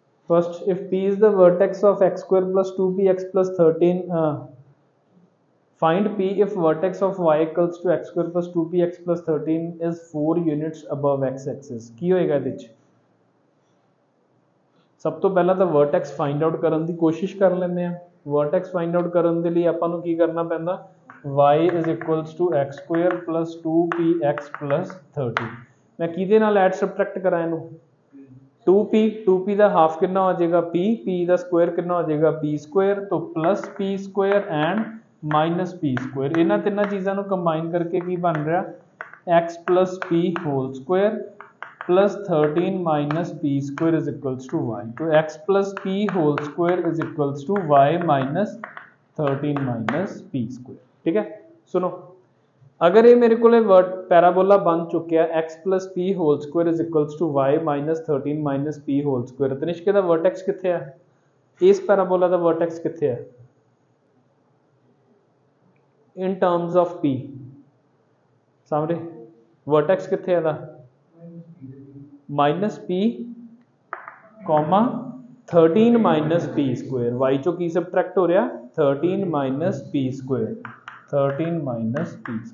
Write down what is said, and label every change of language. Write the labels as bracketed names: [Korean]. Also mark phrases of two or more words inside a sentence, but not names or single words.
[English] First, if P is the vertex of x square plus 2px plus 13, find P if vertex of y equals to x square plus 2px plus 13 is 4 units above x axis. [Punjabi] ਕੀ ਹੋਏਗਾ ਇਹਦੇ ਚ? ਸਭ ਤੋਂ ਪਹਿਲਾਂ ਤਾਂ [English] vertex find out [Punjabi] ਕਰਨ ਦੀ ਕੋਸ਼ਿਸ਼ ਕਰ ਲੈਂਦੇ ਆ। [English] vertex find out [Punjabi] ਕਰਨ ਦੇ ਲਈ ਆਪਾਂ ਨੂੰ ਕੀ ਕਰਨਾ ਪੈਂਦਾ? [English] y is equals to x square plus 2px plus 13। [Punjabi] ਮੈਂ ਕਿਹਦੇ ਨਾਲ [English] add subtract [Punjabi] ਕਰਾਂ ਇਹਨੂੰ? 2p ਦਾ ਹਾਫ ਕਿੰਨਾ ਹੋ ਜਾਏਗਾ? p ਦਾ ਸਕੁਆਇਰ ਕਿੰਨਾ ਹੋ ਜਾਏਗਾ? p ਸਕੁਆਇਰ, [English] तो plus p square and minus p square। [Punjabi] ਇਹਨਾਂ ਤਿੰਨਾਂ ਚੀਜ਼ਾਂ ਨੂੰ ਕੰਬਾਈਨ ਕਰਕੇ ਕੀ ਬਣ ਰਿਹਾ? [English] x plus p whole square plus 13 minus p square is equals to y। तो x plus p whole square is equals to y minus 13 minus p square। [Punjabi] ਠੀਕ ਹੈ, ਸੁਣੋ, ਅਗਰ ਯੇ ਮੇਰੇ ਕੋ ਪੈਰਾਬੋਲਾ ਬਣ ਚੁਕਿਆ [English] x plus p whole square is equals to y minus 13 minus p whole square, [Punjabi] ਤਨਿਸ਼ਕ ਦਾ ਵਰਟੈਕਸ ਕਿੱਥੇ ਹੈ? ਇਸ ਪੈਰਾਬੋਲਾ ਦਾ ਵਰਟੈਕਸ ਕਿੱਥੇ ਹੈ [English] in terms of p? [Punjabi] ਸਾਹਮਣੇ ਵਰਟੈਕਸ ਕਿੱਥੇ ਹੈ ਦਾ? [English] minus p comma 13 minus p square. [Punjabi] y ਚੋ ਕੀ ਸਬਟ੍ਰੈਕਟ ਹੋ ਰਹਾ? [English] 13 minus p square, 13 minus p square.